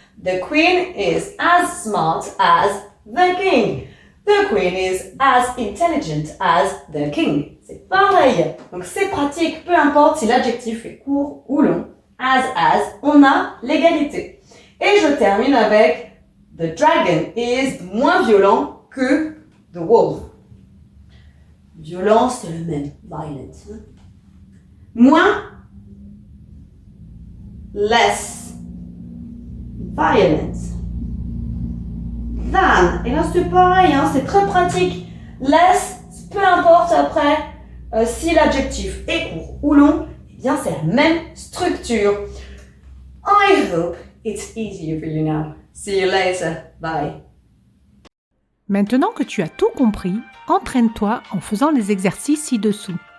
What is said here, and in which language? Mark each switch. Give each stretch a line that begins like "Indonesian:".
English: The queen is as smart as the king. The queen is as intelligent as the king.
French: C'est pareil. Donc c'est pratique, peu importe si l'adjectif est court ou long. As, on a l'égalité. Et je termine avec
English: the dragon is
French: moins violent que
English: the wolf.
French: Violent, c'est le même. Violent. Moins.
English: Less. Violent. Than.
French: Et là, c'est pareil, hein, c'est très pratique. Less, peu importe après si l'adjectif est court ou long, eh bien, c'est la même structure.
English: I hope it's easier for you now. See you later. Bye.
French: Maintenant que tu as tout compris, entraîne-toi en faisant les exercices ci-dessous.